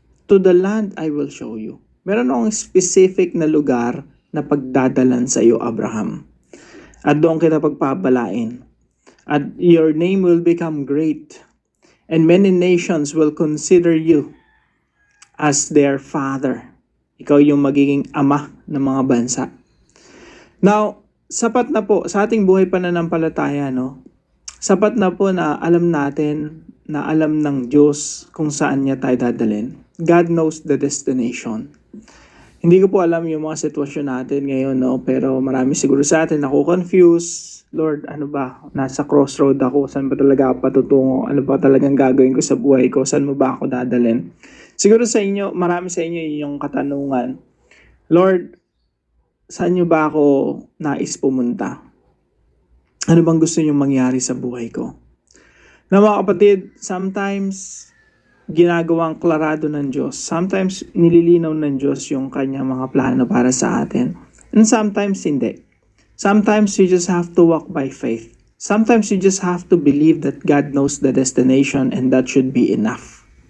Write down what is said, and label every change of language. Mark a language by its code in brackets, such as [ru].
[en] To the land I will show you. [tl] Meron akong specific na lugar na pagdadalan sa iyo, Abraham. At doon kita pagpapalain. [en] At your name will become great. And many nations will consider you as their father. [tl] Ikaw yung magiging ama ng mga bansa. Now, sapat na po sa ating buhay pananampalataya, no? Sapat na po na alam natin, na alam ng Diyos kung saan niya tayo dadalhin. [en] God knows the destination. [tl] Hindi ko po alam yung mga sitwasyon natin ngayon, no? Pero marami siguro sa atin confused. Lord, ano ba? Nasa crossroad ako. Saan ba talaga ako patutungo? Ano ba talagang gagawin ko sa buhay ko? Saan mo ba ako dadalhin? Siguro sa inyo, marami sa inyo yung katanungan. Lord, saan nyo ba ako nais pumunta? Ano bang gusto nyo mangyari sa buhay ko? Na mga kapatid, sometimes ginagawang klarado ng Diyos. Sometimes nililinaw ng Diyos yung kanyang mga plano para sa atin. [en] And sometimes hindi. Sometimes you just have to walk by faith. Sometimes you just have to believe that God knows the destination and that should be enough.